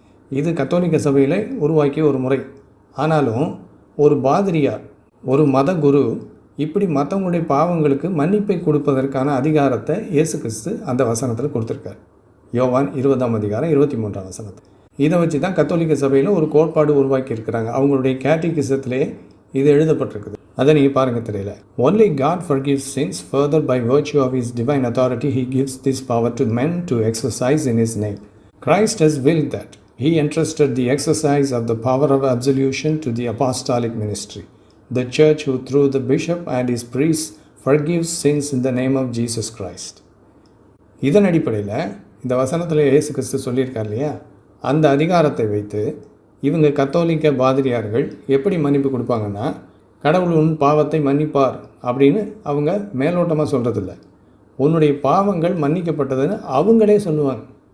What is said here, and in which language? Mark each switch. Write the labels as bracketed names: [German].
[Tamil] இது கத்தோலிக்க சபையில் உருவாக்கிய ஒரு முறை. ஆனாலும் ஒரு பாதிரியார், ஒரு மத குரு இப்படி மற்றவங்களுடைய பாவங்களுக்கு மன்னிப்பை கொடுப்பதற்கான அதிகாரத்தை இயேசு கிறிஸ்து அந்த வசனத்தில் கொடுத்துருக்கார். யோவான் 20ஆம் அதிகாரம் 23ஆம் வசனத்தில். இதை வச்சு தான் கத்தோலிக்க சபையில் ஒரு கோட்பாடு உருவாக்கி இருக்கிறாங்க. அவங்களுடைய கேட்டிகிசத்திலே இது எழுதப்பட்டிருக்குது. அதை நீங்கள் பாருங்கள் தெரியல. [English] Only God forgives sins. Further, by virtue of His divine authority, He gives this power to men to exercise in His name. Christ has willed that. He entrusted the exercise of the power of absolution to the apostolic ministry, the church who through the bishop and his priests forgives sins in the name of Jesus Christ. [Tamil] இதன் அடிப்படையில் இந்த வசனத்தில் இயேசு கிறிஸ்து சொல்லியிருக்கார் இல்லையா, அந்த அதிகாரத்தை வைத்து இவங்க கத்தோலிக்க பாதிரியார்கள் எப்படி மன்னிப்பு கொடுப்பாங்கன்னா, கடவுள் உன் பாவத்தை மன்னிப்பார் அப்படின்னு அவங்க மேலோட்டமாக சொல்கிறதில்ல, உன்னுடைய பாவங்கள் மன்னிக்கப்பட்டதுன்னு அவங்களே சொல்லுவாங்க.